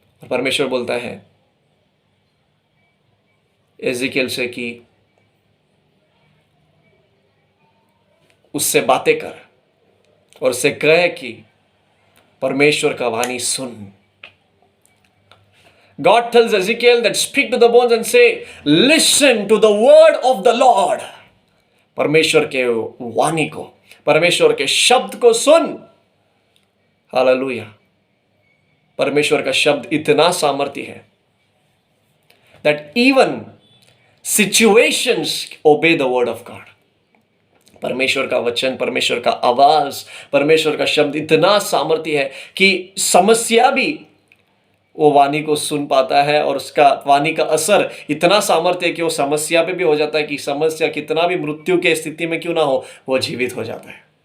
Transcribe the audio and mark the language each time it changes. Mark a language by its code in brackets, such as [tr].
[hi] परमेश्वर बोलता है एजिकेल से कि उससे बातें कर और उससे कहे कि परमेश्वर का वाणी सुन। [en] God tells Ezekiel that speak to the bones and say, listen to the word of the Lord. [hi] परमेश्वर के वाणी को, परमेश्वर के शब्द को सुन। हालेलुया। परमेश्वर का शब्द इतना सामर्थ्य है [en] that even situations obey the word of God. [hi] परमेश्वर का वचन, परमेश्वर का आवाज, परमेश्वर का शब्द इतना सामर्थ्य है कि समस्या भी वो वाणी को सुन पाता है, और उसका वाणी का असर इतना सामर्थ्य है कि वो समस्या पे भी हो जाता है कि समस्या कितना भी मृत्यु के स्थिति में क्यों ना हो, वो जीवित हो जाता है।